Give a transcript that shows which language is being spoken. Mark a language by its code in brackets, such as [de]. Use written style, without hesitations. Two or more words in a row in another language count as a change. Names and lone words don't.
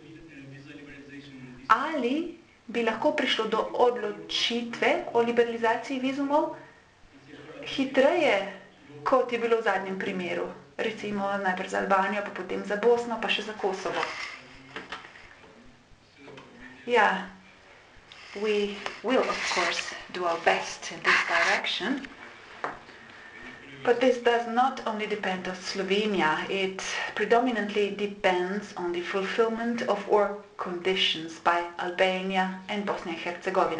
[sl] Ali bi lahko prišlo do odločitve o liberalizaciji vizumov hitreje, kot je bilo v zadnjem primeru? Recimo najprej za Albanijo, pa potem za Bosno, pa še za Kosovo. Ja, [en] we will of course do our best in this direction. But this does not only depend on Slovenia, it predominantly depends on the fulfillment of our conditions by Albania and Bosnia and Herzegovina.